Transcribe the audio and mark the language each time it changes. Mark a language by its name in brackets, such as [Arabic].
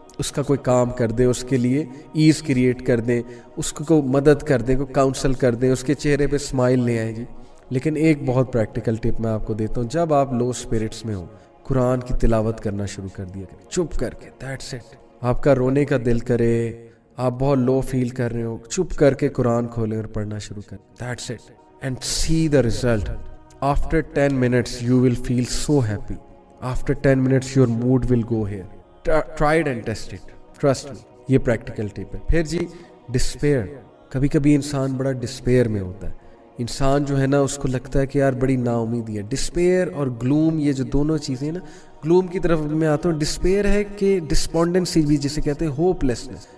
[Urdu] اس کا کوئی کام کر دیں, اس کے لیے ایز کریٹ کر دیں, اس کو مدد کر دیں, کو کاؤنسل کر دیں, اس کے چہرے پہ اسمائل لے آئیں جی. لیکن ایک بہت پریکٹیکل ٹپ میں آپ کو دیتا ہوں, جب آپ لو اسپرٹس میں ہو قرآن کی تلاوت کرنا شروع کر دیا کریں چپ کر کے. [English] That's it. [Urdu] آپ کا رونے کا دل کرے, آپ بہت لو فیل کر رہے ہو, چپ کر کے قرآن کھولیں اور پڑھنا شروع کریں. [English] That's it. And see the result. After 10 minutes you will feel so happy. After 10 minutes your mood will go here. Try it and test it. Trust me. [Urdu] یہ پریکٹیکل ٹپ ہے. [English] پھر جی ڈسپیئر. [Urdu] کبھی کبھی انسان بڑا ڈسپیئر میں ہوتا ہے. انسان جو ہے نا اس کو لگتا ہے کہ یار بڑی نا امیدی ہے. ڈسپیئر اور گلوم, یہ جو دونوں چیزیں نا, گلوم کی طرف میں آتا ہوں. ڈسپیئر ہے کہ ڈسپونڈنسی بھی جسے کہتے ہیں, ہوپ لیسنس.